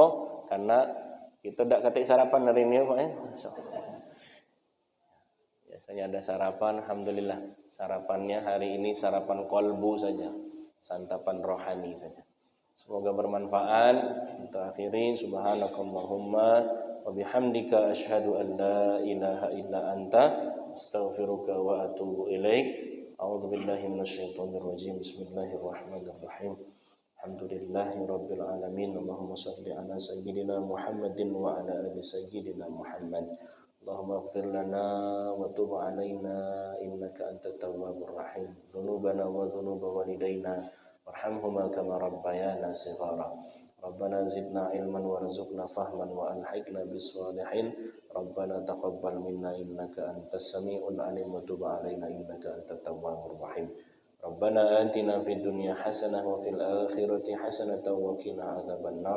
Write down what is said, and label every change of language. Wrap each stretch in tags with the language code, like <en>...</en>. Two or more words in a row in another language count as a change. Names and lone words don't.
<id>Karena kita tidak ketik sarapan hari ini Pak ya. Biasanya ada sarapan, alhamdulillah. Sarapannya hari ini sarapan kolbu saja, santapan rohani saja. Semoga bermanfaat. Kita akhiri</id> <ar>سبحانك اللهم وبحمدك أشهد أن لا إله إلا أنت أستغفرك وأتوب إليك. أعوذ بالله من الشيطان الرجيم. بسم الله الرحمن الرحيم. الحمد لله رب العالمين. اللهم صل على سيدنا محمد وعلى آل سيدنا محمد. اللهم اغفر لنا وتب علينا إنك أنت التواب الرحيم. ذنوبنا وذنوب والدينا وارحمهما كما ربيانا صغارا. ربنا زدنا علما وارزقنا فهما وألحقنا بالصالحين. ربنا تقبل منا إنك أنت السميع العليم وتب علينا إنك أنت التواب الرحيم. ربنا آتنا في الدنيا حسنة وفي الآخرة حسنة وقنا عذاب النار.</ar>